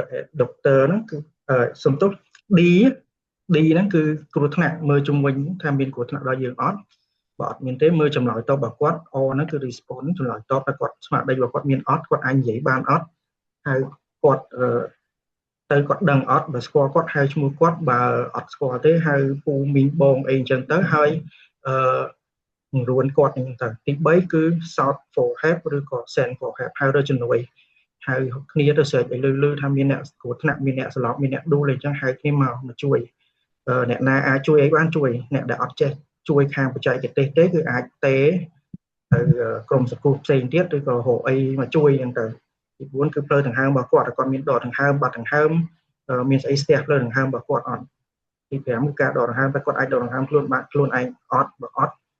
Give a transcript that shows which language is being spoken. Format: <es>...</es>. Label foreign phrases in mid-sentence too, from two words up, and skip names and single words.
<km>ហ្នឹងគឺសំទោស D ហ្នឹងគឺគ្រោះថ្នាក់មើលជំវិញថាមានគ្រោះថ្នាក់ដល់យើងអត់បើអត់មានទេមើលចម្លើយតបរបស់គាត់ O ហ្នឹងគឺ response ចម្លើយតបថាគាត់ស្មារតីរបស់គាត់មានអត់គាត់អាចនិយាយបានអ ត់ហើយគាត់ទៅគាត់ដឹងអត់បើស្គាល់គាត់ហៅឈ្មោះគាត់បើអត់ស្គាល់ទេហៅពូមីងបងអីអញ្ចឹងទៅហើយរួនគាត់អញ្ចឹងទៅទី 3គឺ</km> <en>south for help</en> <km>ឬក៏</km> <en>send for help</en> <km>ហៅរកជំនួយហៅគ្នាទៅស្រែកឲ្យលឺថាមានអ្នកគ្រោះថ្នាក់មានអ្នកស្លាប់មានអ្នកដួលអីចឹងហៅគ្នាមកជួយអ្នកណាអាចជួយអីបានជួយអ្នកដែលអត់ចេះជួយខាងបច្ចេកទេសទេគឺអាចទេទៅក្រុមសង្គ្រោះផ្សេងទៀតឬក៏រកអីមកជួយអញ្ចឹងទៅទី4គឺផ្លូវដង្ហើមរបស់គាត់គាត់មានដកដង្ហើមបាត់ដង្ហើមមានស្អីស្ទះផ្លូវដង្ហើមរបស់គាត់អត់ទី5គឺការដកដង្ហើមតែគាត់អាចដកដង្ហើមខ្លួនបានខ្លួនឯងអត់បើអត់</km>